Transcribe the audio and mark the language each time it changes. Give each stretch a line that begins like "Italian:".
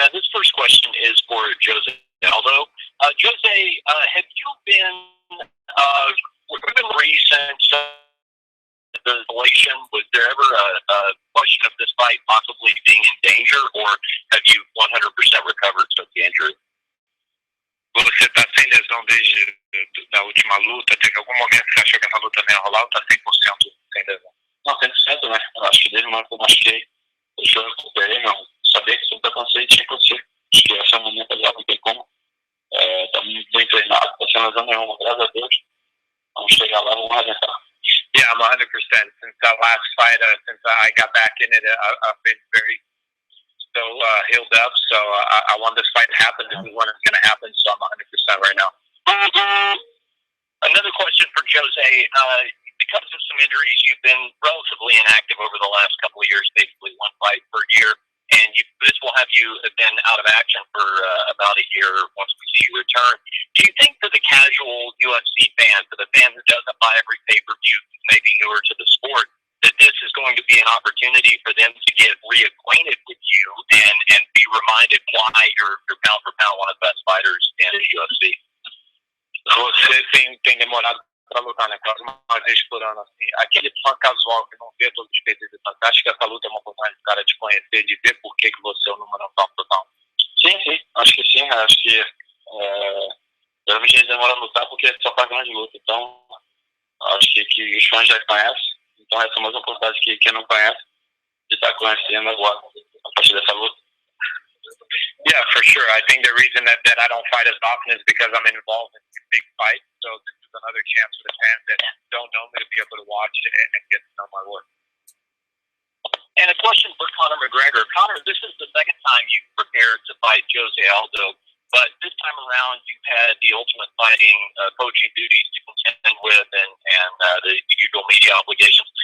English: This first question is for Jose Aldo. Jose, have you been within recent the relation? Was there ever a question of this fight possibly being in danger, or have you 100% recovered since the injury?
Portuguese: Você está sem lesão desde da última luta? Teve algum momento que você achou que essa luta não ia rolar ou está 100% sem lesão? Não, 100%, né? Eu acho que desde o momento que eu machuquei, eu recuperei, não. Sabia que se eu acontecer, tinha que acontecer. Acho que esse é o momento ali, não tem como. Estamos bem treinados, não está sem lesão nenhuma, graças a Deus. Vamos chegar lá, vamos arrebentar.
English: Yeah, I'm 100%. Since that last fight, since I got back in it, I've been very healed up. So I want this fight to happen. This is when it's going to happen. So I'm 100% right now. Another question for Jose. Because of some injuries, you've been relatively inactive over the last couple of years, basically one fight per year. And this will have you been out of action for about a year once we see you return. Do you think for the casual UFC fan, for the fan who doesn't buy every pay-per-view, maybe newer to the sport, that this is going to be an opportunity for them to get reacquainted with you and be reminded why you're pound for pound one of the best fighters in the UFC?
Portuguese: Você tem demorado para lutar, né? Quase uma vez por ano, assim. Aquele fã casual que não vê todos os peitos de tanto, acho que essa luta é uma oportunidade do cara de conhecer, de ver por que você é o número 1 total. Sim, acho que sim. Acho que geralmente a gente demora a lutar porque só faz grande luta. Então, acho que os fãs já conhecem. Então, essa é uma oportunidade que quem não conhece de estar conhecendo agora, a partir dessa luta.
English: Yeah, for sure. I think the reason that I don't fight as often is because I'm involved in big fights. So this is another chance for the fans that don't know me to be able to watch and get to know my work. And a question for Conor McGregor. Conor, this is the second time you've prepared to fight Jose Aldo, but this time around you've had the Ultimate Fighting coaching duties to contend with and the usual media obligations.